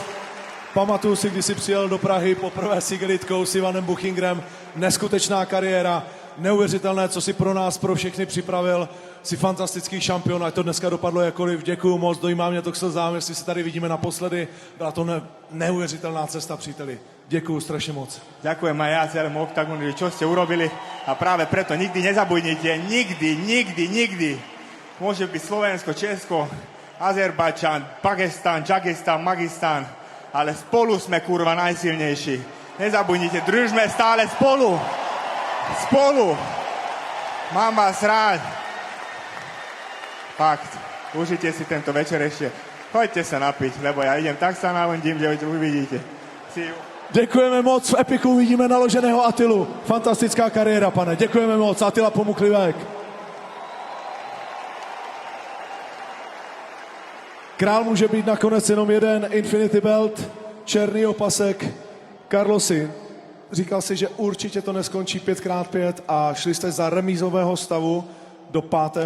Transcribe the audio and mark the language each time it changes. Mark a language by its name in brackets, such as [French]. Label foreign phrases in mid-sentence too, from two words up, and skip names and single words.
[Czech] Pamatuju si, když jsi přijel do Prahy poprvé s igelitkou s Ivanem Buchingrem. Neskutečná kariéra, neuvěřitelné, co si pro nás, pro všechny připravil. Jsi fantastický šampion, ať to dneska dopadlo jakkoliv. Děkuju moc, dojímá mě to k slzám, jestli se tady vidíme naposledy. Byla to neuvěřitelná cesta, příteli. Děkuju strašne moc. [Slovak] Ďakujem aj ja celému oktagonu, čo ste urobili a práve preto nikdy nezabudnite, nikdy. Môže byť Slovensko, Česko, Azerbajčan, Pakistan, Čakistan, Magistan, ale spolu sme kurva najsilnejší. Nezabudnite, držme stále spolu. Mám vás rád. Fakt, užite si tento večer ešte. Choďte sa napiť, lebo ja idem tak sa navodím, že uvidíte. [English] See you. [Czech] Děkujeme moc, v Epiku uvidíme naloženého Atilu. Fantastická kariéra, pane. Děkujeme moc. Atila Pomuklivek. Král může být nakonec jenom jeden, Infinity Belt, černý opasek. Carlosi, říkal si, že určitě to neskončí 5x5 a šli jste za remízového stavu do 5.